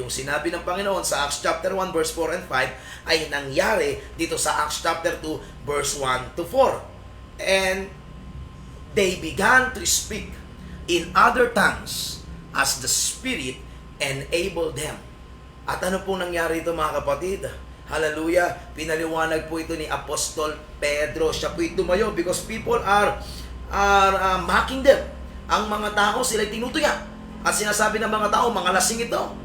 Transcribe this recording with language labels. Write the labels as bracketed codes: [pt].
[tl] Yung sinabi ng Panginoon sa Acts chapter 1 verse 4 and 5 ay nangyari dito sa Acts chapter 2 verse 1 to 4. [en] And they began to speak in other tongues as the Spirit enabled them. [tl] At ano pong nangyari ito mga kapatid? Hallelujah! Pinaliwanag po ito ni Apostol Pedro. Siya po tumayo [en] because people are mocking them. [tl] Ang mga tao sila'y tinutuya. At sinasabi ng mga tao, mga lasing ito.